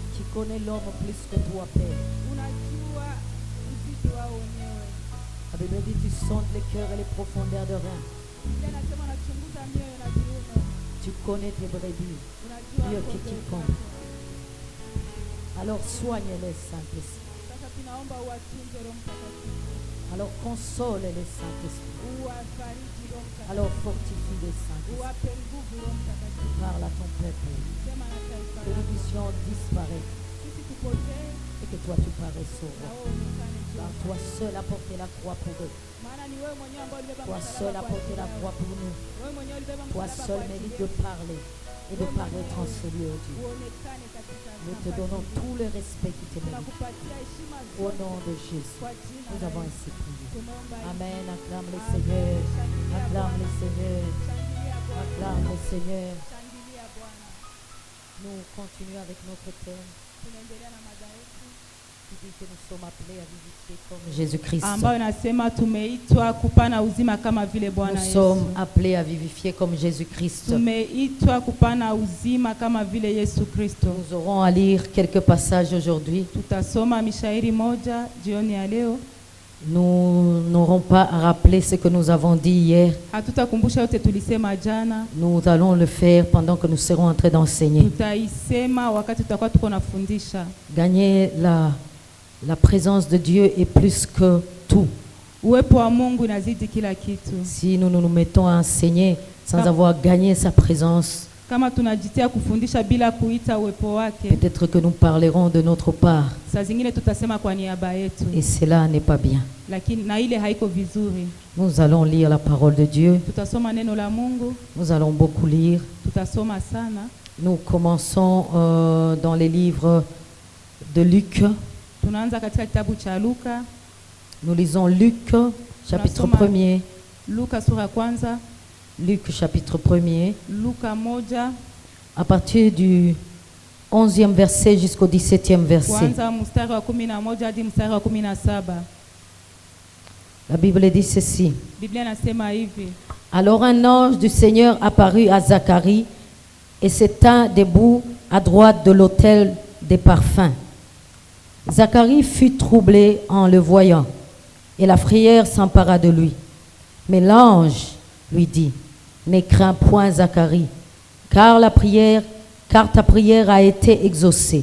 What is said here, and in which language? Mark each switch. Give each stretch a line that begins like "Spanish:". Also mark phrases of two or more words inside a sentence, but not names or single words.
French: connais l'homme plus que toi, Père.
Swahili: Unajua uzito wao wenyewe.
French: La Bible dit tu sondes les cœurs et les profondeurs de reins.
Swahili: Biblia inasema unachunguza mioyo na viuno.
French: Tu connais tes brebis.
Swahili: Unajua
French: Mieux que
Swahili: kondoo
French: quiconque.
Swahili: zako.
French: Alors soigne-les, Saint-Esprit.
Swahili: Sasa tunaomba uwatunze Roho Mtakatifu.
French: Alors console-les, Saint-Esprit.
Swahili: Uwafariji Roho Mtakatifu.
French: Alors fortifie-les, Saint-Esprit.
Swahili: Uwape nguvu Roho Mtakatifu.
French: Parle à ton peuple.
Swahili: Sema na taifa
French: Que nous
Swahili: lako.
French: puissions disparaître
Swahili: Sisi tupotee
French: et que toi tu paraisses au
Swahili: na
French: roi.
Swahili: wewe uonekane juu.
French: Car toi seul as porté la croix pour eux.
Swahili: Maana ni wewe mwenyewe ambaye ulibeba
French: Toi seul
Swahili: msalaba
French: as
Swahili: kwa
French: porté
Swahili: ajili
French: la
Swahili: yao.
French: croix pour nous.
Swahili: Wewe mwenyewe ulibeba
French: Toi
Swahili: msalaba
French: seul
Swahili: kwa ajili
French: mérite
Swahili: yetu.
French: de parler et de paraître en ce lieu, Dieu.
Swahili: Uonekane katika
French: Nous te
Swahili: nafasi
French: donnons
Swahili: hii.
French: tout le respect qui te mérite.
Swahili: Tunakupatia heshima
French: Au
Swahili: zote
French: nom de Jésus,
Swahili: kwa jina
French: nous
Swahili: la
French: avons
Swahili: Yesu.
French: ainsi prié.
Swahili: Tunaomba hivi.
French: Amen. Acclame le Seigneur. Acclame le Seigneur.
Swahili: Shangilia Bwana.
French: Acclame le Seigneur.
Swahili: Shangilia Bwana.
French: Nous continuons avec notre thème
Swahili: Tunaendelea na mada yetu
French: qui dit que nous sommes appelés à vivifier comme Jésus-Christ.
Swahili: ambayo inasema tumeitwa kupana uzima kama vile Bwana
French: Nous
Swahili: Yesu.
French: sommes appelés à vivifier comme Jésus-Christ.
Swahili: Tumeitwa kupana uzima kama vile Yesu Kristo.
French: Nous aurons à lire quelques passages aujourd'hui.
Swahili: Tutasoma mishairi moja jioni ya leo.
French: Nous n'aurons pas à rappeler ce que nous avons dit hier.
Swahili: Hatutakumbusha yote tulisema jana.
French: Nous allons le faire pendant que nous serons en train d'enseigner.
Swahili: Tutaisema wakati tutakuwa tuko nafundisha.
French: Gagner la présence de Dieu est plus que tout.
Swahili: Uwepo wa Mungu inazidi kila kitu.
French: Si nous nous mettons à enseigner sans avoir gagné sa présence,
Swahili: Kama tunajitia kufundisha bila kuita uwepo wake,
French: peut-être que nous parlerons de notre part.
Swahili: saa zingine tutasema kwa niaba yetu,
French: Et cela n'est pas bien.
Swahili: lakini na ile haiko vizuri.
French: Nous allons lire la parole de Dieu.
Swahili: Tutasoma neno la Mungu,
French: Nous allons beaucoup lire.
Swahili: tutasoma sana.
French: Nous commençons dans les livres de Luc.
Swahili: Tunaanza katika kitabu cha Luka.
French: Nous lisons Luc, chapitre
Swahili: Tunasoma
French: 1er.
Swahili: Luka sura ya kwanza,
French: Luc, chapitre 1er.
Swahili: Luka moja
French: À partir du 11e verset jusqu'au 17e verset.
Swahili: kuanza mstari wa 11 hadi mstari wa 17.
French: La Bible dit ceci.
Swahili: Biblia inasema hivi:
French: Alors un ange du Seigneur apparut à Zacharie et se tint debout à droite de l'autel des parfums. Zacharie fut troublé en le voyant et la frayeur s'empara de lui. Mais l'ange lui dit: Ne crains point, Zacharie, car ta prière a été exaucée.